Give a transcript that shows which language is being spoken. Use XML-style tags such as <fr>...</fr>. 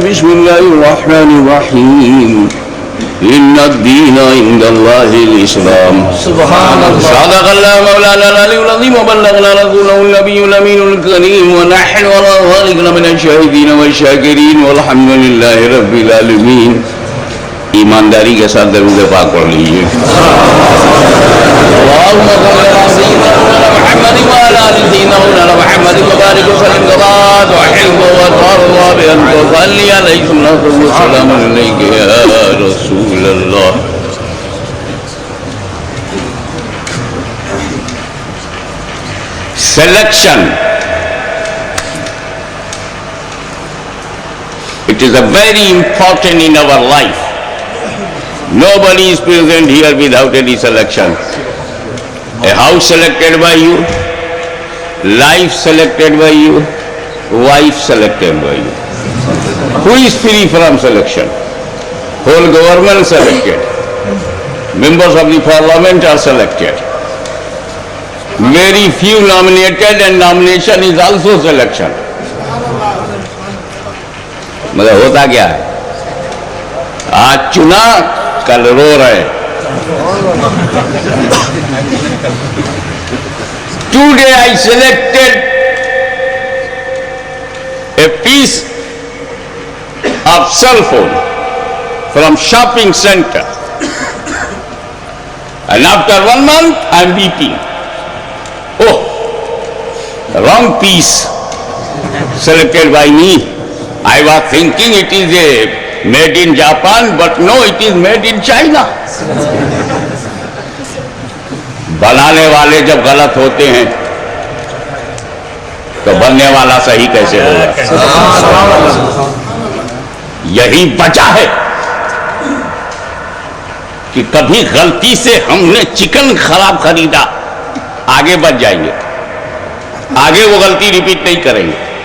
<ar>بسم الله الرحمن الرحيم. إن الدين عند الله الإسلام. سبحان الله. صدق الله مولانا العلي العظيم وبلغنا رسوله النبي الأمين الكريم ونحن على ذلك من الشاهدين والشاكرين والحمد لله رب العالمين.</ar> <ur>ایمانداری کے ساتھ درود پاک پڑھ لیجیے.</ur> <ar>اللهم صل على سيدنا محمد وعلى آل سيدنا محمد وبارك وسلم وبارك وحلم وترضى بأن تصلي عليه الصلاة والسلام عليك يا رسول الله.</ar> <en>Selection. It is a very important in our life. Nobody is present here without any selection. A house selected by you, life selected by you, wife selected by you. Who is free from selection? Whole government selected. Members of the parliament are selected. Very few nominated and nomination is also selection.</en> <ur>مگر ہوتا کیا ہے؟ آج چنا کل رو رہے.</ur> <en>Today I selected a piece of cell phone from shopping center, and after 1 month I am weeping. Oh, the wrong piece selected by me. I was thinking it is a made in Japan, but no, it is made in China.</en> <ur>بنانے والے جب غلط ہوتے ہیں تو بننے والا صحیح کیسے ہوگا؟ یہی وجہ ہے کہ کبھی غلطی سے ہم نے چکن خراب خریدا، آگے بچ جائیں گے، آگے وہ غلطی ریپیٹ نہیں کریں گے.</ur>